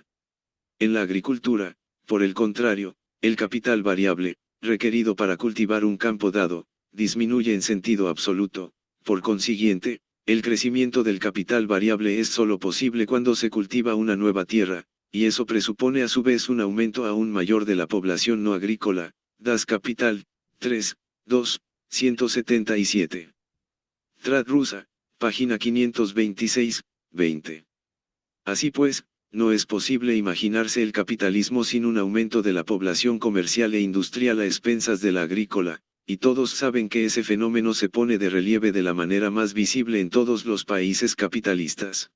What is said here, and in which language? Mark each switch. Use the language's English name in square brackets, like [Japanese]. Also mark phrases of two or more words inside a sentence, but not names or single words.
[Spanish] En la agricultura, por el contrario, el capital variable, requerido para cultivar un campo dado, disminuye en sentido absoluto. Por consiguiente, el crecimiento del capital variable es sólo posible cuando se cultiva una nueva tierra, y eso presupone a su vez un aumento aún mayor de la población no agrícola. Das Kapital, 3, 2, 177. Trad rusa, página 526, 20. Así pues, no es posible imaginarse el capitalismo sin un aumento de la población comercial e industrial a expensas de la agrícola, y todos saben que ese fenómeno se pone de relieve de la manera más visible en todos los países capitalistas.